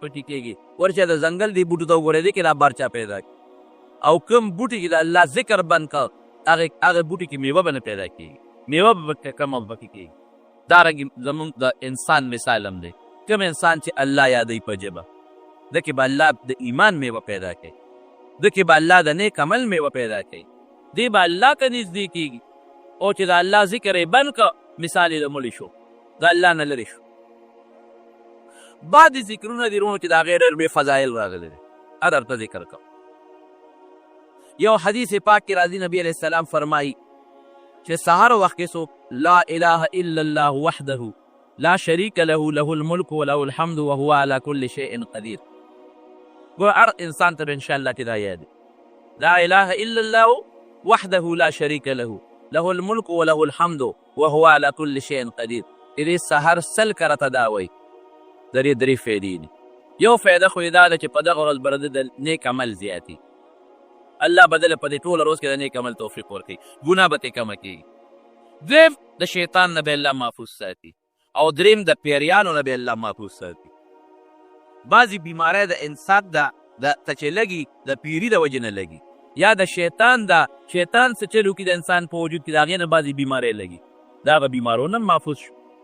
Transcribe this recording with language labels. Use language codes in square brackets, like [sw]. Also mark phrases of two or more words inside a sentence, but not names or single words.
[ps] پټي کېږي ورشه د ځنګل دې بوټو ته وګورې دې کې دا بار چا پیدا کړي او کوم بوټي چې د الله ذکر بند کړه هغه بوټي کې میوه به نه پیدا کېږي میوه به کم او پکې کېږي دارنګې زمونږ د انسان مثال هم دی کوم انسان چې الله یادوي په ژبه ده کې به الله د ایمان میوه پیدا کوي ده کې به الله د نیک عمل میوه پیدا کوي دې به الله ته نږدې کېږي او چې د الله ذکر یې بند کړه مثال یې د مړي شو د الله نه لرې شو بعضې ذکرونه دي رونو چې د هغې ډېر بې فضایل راغلی دی درته ذکر کوم یو حدیث پاک کې راځي نبی [ar] علیه السلام [ps] فرمایي چې سهار وخت کې څوک [ar] لا اله الا الله وحده لا شریک له له الملک وله الحمد وهو على كل شيء قدیر [ps] ګوره هر انسان ته به انشاءالله چې دا یاد [ar] لا اله الا الله وحده لا شریک له له الملک وله الحمد وهو على كل شيء قدیر [ps] دې سهار سل کرته دا وایي درې فایدې دي یو فایده خو یې دا ده چې په دغه ورځ به د نیک عمل زیاتي الله بدله په دې ټوله روز کې د نیک عمل توفیق ورکوي ګناه به ترې کمه کېږي دویم د شیطان نه به الله محفوظ ساتي او دریم د پیریانو نه به الله محفوظ ساتي بعضې بیماری د انسان ته چې لګي د پیري د وجې نه لګي یا د شیطان شیطان څه چل وکړي د انسان په وجود کې د هغې نه بعضې بیماری لګي د هغه بیمارو نه محفوظ شو